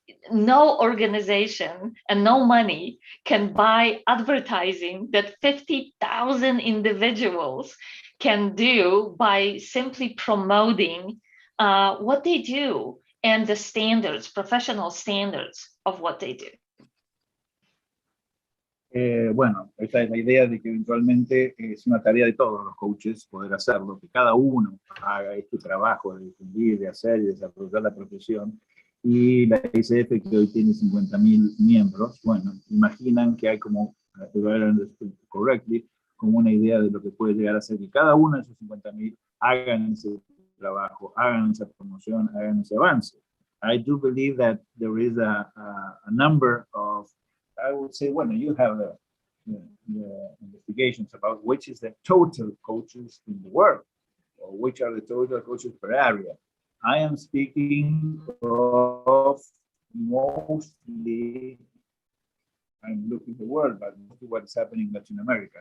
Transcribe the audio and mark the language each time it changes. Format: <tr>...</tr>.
<en>No organization and no money can buy advertising that 50,000 individuals can do by simply promoting what they do and the standards, professional standards of what they do.</en> <es>Bueno, esta es la idea de que eventualmente es una tarea de todos los coaches poder hacerlo, que cada uno haga este trabajo de difundir, de hacer y desarrollar la profesión. Y la ICF, que hoy tiene 50.000 miembros, bueno, imaginan que hay como, correctly, como una idea de lo que puede llegar a ser que cada uno de esos 50.000 hagan ese trabajo, hagan esa promoción, hagan ese avance.</es> <en>I do believe that there is a number of, I would say, bueno, you have the investigations about which is the total coaches in the world, or which are the total coaches per area. I am speaking of mostly, I'm looking at the world, but mostly what is happening in Latin America.</en>